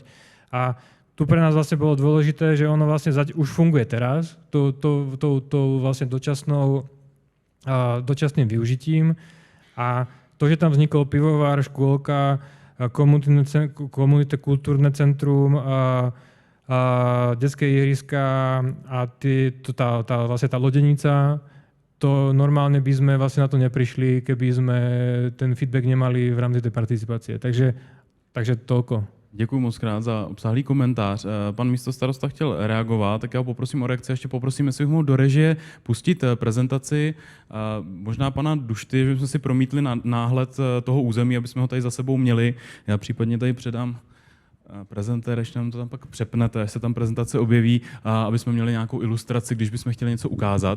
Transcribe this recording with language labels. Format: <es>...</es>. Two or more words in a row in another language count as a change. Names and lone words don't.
<sk>A tu pre nás vlastne bolo dôležité, že ono vlastne už funguje teraz, to vlastne dočasným využitím a to, že tam vznikol pivovar, škôlka, komunitné kultúrne centrum, detské ihriska a vlastne tá lodenica, to normálne by sme vlastne na to neprišli, keby sme ten feedback nemali v rámci tej participácie. Takže toľko.</sk> <cs>Děkuji moc krát za obsáhlý komentář. Pan místostarosta chtěl reagovat, tak já ho poprosím o reakci. Ještě poprosím, jestli bych mohl do režie pustit prezentaci. Možná pana Dušty, že jsme si promítli náhled toho území, aby jsme ho tady za sebou měli. Já případně tady předám prezentér, ještě nám to tam pak přepnete, až se tam prezentace objeví, aby jsme měli nějakou ilustraci, když bychom chtěli něco ukázat.</cs>